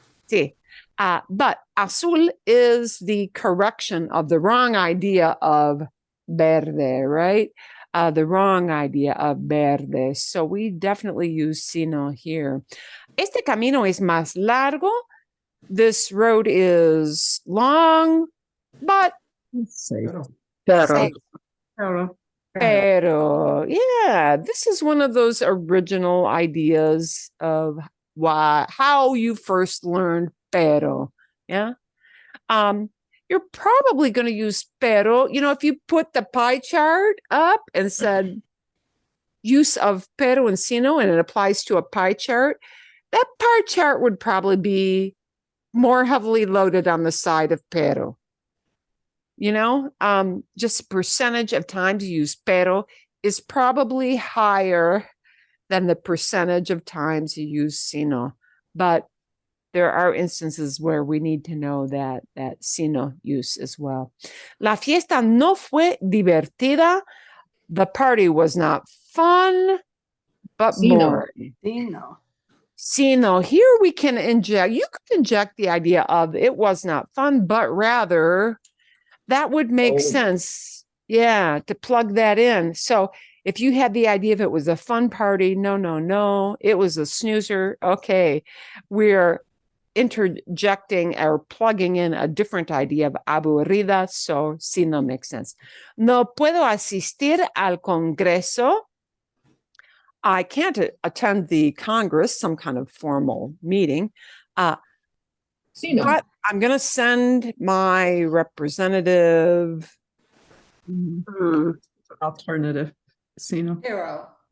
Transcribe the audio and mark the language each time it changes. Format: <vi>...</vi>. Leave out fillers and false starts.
<es>Sí.</es> <en>But azul is the correction of the wrong idea of verde, right? The wrong idea of verde. So we definitely use sino here.</en> <es>Este camino es más largo.</es> <en>This road is long, but Safe.</en> <es>Pero. Pero.</es> <en>pero, yeah, this is one of those original ideas of how you first learned pero. Yeah. You're probably going to use pero. You know, if you put the pie chart up and said use of pero and sino, and it applies to a pie chart, that pie chart would probably be more heavily loaded on the side of pero. You know, just percentage of times you use pero is probably higher than the percentage of times you use sino. But there are instances where we need to know that sino use as well.</en> <es>La fiesta no fue divertida.</es> <en>The party was not fun, but</en> <es>Sino.</es> <en>boring.</en> <es>Sino.</es> <en>Sino, here we can inject, you could inject the idea of it was not fun, but rather that would make sense. Yeah, to plug that in. So if you had the idea of it was a fun party, no, it was a snoozer. Okay, we're interjecting or plugging in a different idea of aburrida, so sino makes sense.</en> <es>No puedo asistir al Congreso.</es> <en>I can't attend the Congress, some kind of formal meeting.</en> <es>Sino.</es> <en>But I'm going to send my representative. Mm. Alternative, sino.</en> <es>Pero.</es>